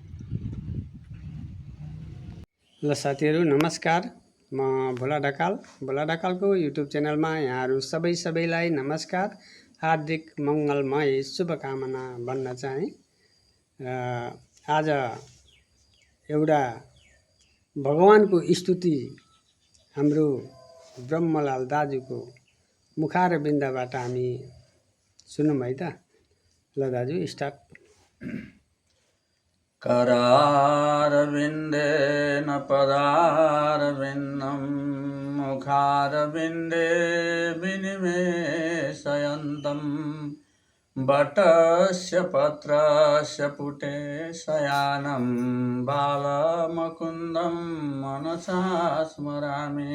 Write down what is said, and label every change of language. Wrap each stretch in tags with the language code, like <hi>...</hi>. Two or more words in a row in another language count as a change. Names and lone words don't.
<ne>ल साथीहरू नमस्कार, म भोला ढकाल, भोला ढकालको युट्युब च्यानलमा यहाँहरू सबैलाई नमस्कार, हार्दिक मङ्गलमय शुभकामना भन्न चाहे। आज एउटा भगवानको स्तुति हाम्रो ब्रह्मलाल दाजुको मुखारविन्दबाट हामी सुनौँ है त। ल दाजु स्टार्ट।</ne> <sa>करारविन्देन पदारविन्दं मुखारविन्दे विनिमेषयन्तं वटस्य पत्रस्य पुटे शयानं बालमुकुन्दं मनसा स्मरामि।</sa>